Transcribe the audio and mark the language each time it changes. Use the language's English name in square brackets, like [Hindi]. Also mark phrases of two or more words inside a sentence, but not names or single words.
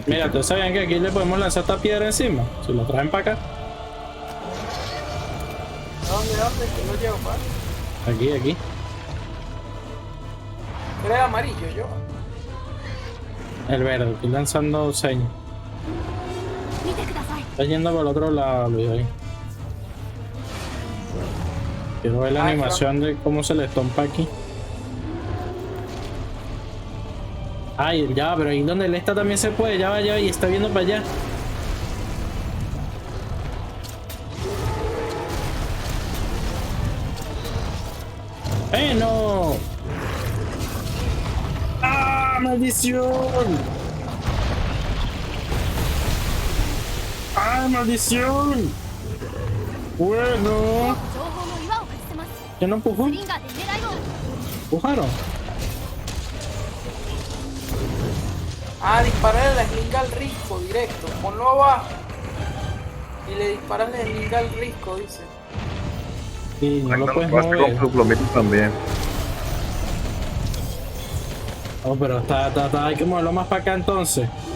[Spanish] Mira, ¿ustedes sabían que aquí le podemos lanzar esta piedra encima? Si lo traen para acá. ¿Dónde? ¿Qué lo llevo, pa? Aquí. Era el amarillo, yo. El verde, estoy lanzando señas. [Japanese] 見てください [Spanish] Está yendo por el otro lado, Luis. Ahí. Quiero ver la Ay, animación de cómo se le estompa aquí. Ay, ya, pero ahí donde él está también se puede. Ya va, y está viendo para allá. ¡No! ¡Ah, maldición! ¡Ah, maldición! Bueno, [Japanese] 情報の岩を外せます [Spanish] ¿ya no empujó? [Japanese] スリンガーで狙いを [Spanish] ¿Empujaron? Ah, dispararle la slinga al risco directo. Ponlo abajo. Y le disparas la slinga al risco, dice. Sí, no lo Magna puedes lo hace con mover. sus plomitos también. Oh, pero hay que moverlo más para acá entonces.